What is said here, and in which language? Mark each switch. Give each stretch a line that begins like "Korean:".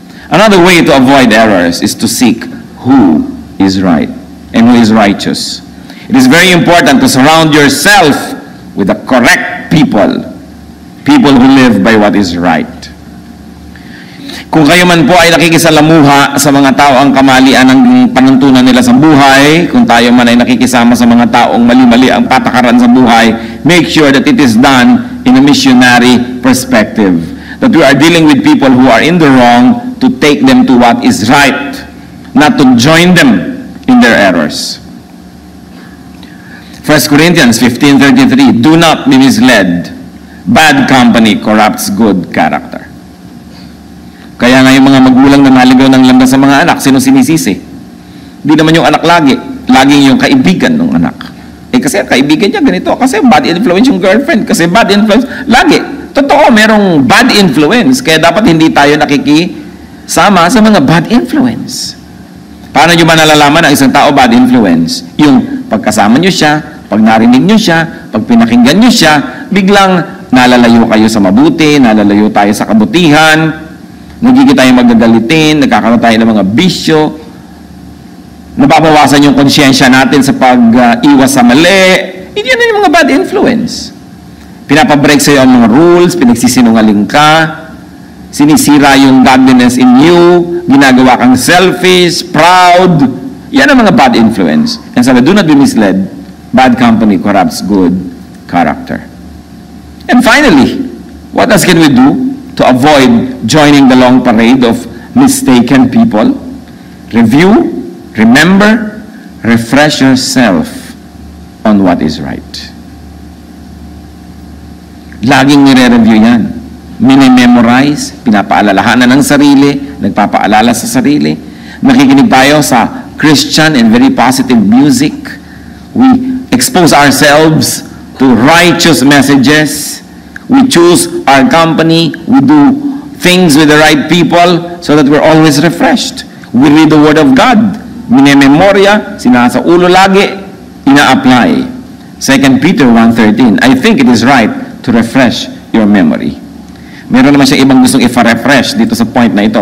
English: Another way to avoid errors is to seek who is right and who is righteous. It is very important to surround yourself with the correct people, people who live by what is right.
Filipino: Kung kayo man po ay nakikisalamuha sa mga tao ang kamalian ng panuntunan nila sa buhay, kung tayo man ay nakikisama sa mga taong mali-mali ang patakaran sa buhay,
English: make sure that it is done in a missionary perspective. That we are dealing with people who are in the wrong to take them to what is right, not to join them in their errors. 1 Corinthians 15:33, do not be misled. Bad company corrupts good character.
Filipino: Kaya nga yung mga magulang na naligaw ng landas sa mga anak, sino sinisisi? Hindi naman yung anak lagi. Laging yung kaibigan ng anak. Kasi kaibigan niya ganito, kasi bad influence yung girlfriend, kasi bad influence. Lagi. Totoo, merong bad influence. Kaya dapat hindi tayo nakikisama sa mga bad influence. Paano nyo ba nalalaman ang isang tao bad influence? Yung pagkasama nyo siya, pag narinig nyo siya, pag pinakinggan nyo siya, biglang nalalayo kayo sa mabuti, nalalayo tayo sa kabutihan, nagiging tayo magagalitin, nagkakaroon tayo ng mga bisyo, nababawasan yung konsyensya natin sa pag-iwas sa mali. Yan yung mga bad influence. Pinapabreak sa'yo ang mga rules, pinagsisinungaling ka, sinisira yung godliness in you, ginagawa kang selfish, proud. Yan ang mga bad influence.
English: And sabi, do not be misled. Bad company corrupts good character. And finally, what else can we do to avoid joining the long parade of mistaken people? Review, remember, refresh yourself on what is right.
Filipino: Laging nire-review yan. Minimemorize, pinapaalalahanan ng sarili, nagpapaalala sa sarili. Nakikinig tayo sa
English: Christian and very positive music. We expose ourselves to righteous messages. We choose our company. We do things with the right people so that we're always refreshed. We read the Word of God.
Filipino: Minememorya, sinasa ulo lagi, ina-apply.
English: 2 Peter 1:13, I think it is right to refresh your memory.
Filipino: Meron naman siya ibang gustong i-refresh dito sa point na ito.